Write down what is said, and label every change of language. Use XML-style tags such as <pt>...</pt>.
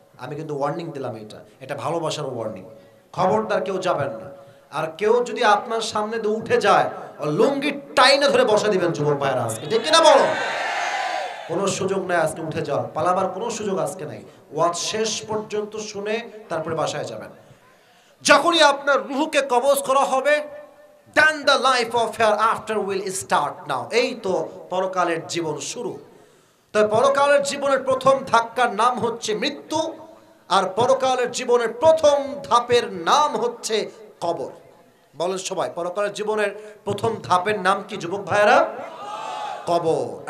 <bn>আমি কিন্তু ওয়ার্নিং দিলাম, এটা ভালোবাসার ওয়ার্নিং। খবরদার কেউ যাবেন না। আর কেউ যদি আপনার সামনে দিয়ে উঠে যায়, লুঙ্গি টাইনে ধরে বসা দিবেন যুবক ভাইরা আজকে, ঠিক কিনা বলো? কোনো সুযোগ নাই আজকে উঠে যাওয়ার, পালাবার কোনো সুযোগ আজকে নাই। ওয়াজ শেষ পর্যন্ত শুনে তারপরে বাসায় যাবেন। যখনই আপনার রূহকে কবজ করা হবে,</bn> <en>then the life of hereafter will start now.</en> <bn>এই তো পরকালের জীবন শুরু। তাই পরকালের জীবনের প্রথম ধাক্কার নাম হচ্ছে মৃত্যু, আর পরকালের জীবনের প্রথম ধাপের নাম হচ্ছে কবর। বলেন সবাই, পরকালের জীবনের প্রথম ধাপের নাম কি যুবক ভাইয়েরা? কবর।</bn>